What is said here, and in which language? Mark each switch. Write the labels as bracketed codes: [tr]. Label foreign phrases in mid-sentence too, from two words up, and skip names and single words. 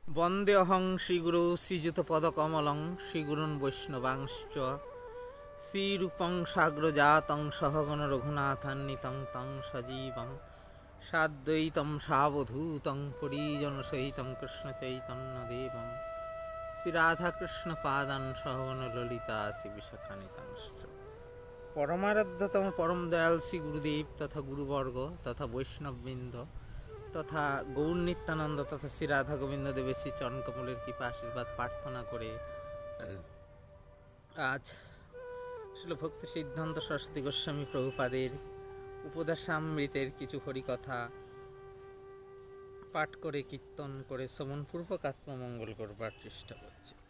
[sa] বন্দেহং শ্রীগুরু শ্রীযুতপদকমলং শ্রীগুরুন বৈষ্ণবাংশ্চ শ্রীরূপং সাগ্রজাতং সহগণ রঘুনাথান্বিতং তং সজীবং সাদ্বৈতং সাবধূতং পরিজনসহিতং কৃষ্ণচৈতন্যদেবং শ্রীরাধাকৃষ্ণপাদান সহগণ ললিতা শ্রীবিশাখানিতাংশ্চ। [bn] পরমারাধ্যতম পরম দয়াল শ্রী গুরুদেব তথা গুরুবর্গ তথা বৈষ্ণববৃন্দ তথা গৌর নিত্যানন্দ তথা শ্রী রাধা গোবিন্দ দেবের শ্রী চরণকমলের কৃপা আশীর্বাদ প্রার্থনা করে আজ শিল ভক্তি সিদ্ধান্ত সরস্বতী গোস্বামী প্রভুপাদের উপদেশামৃতের কিছু হরিকথা পাঠ করে কীর্তন করে শ্রবণপূর্বক আত্মমঙ্গল করবার চেষ্টা করছি।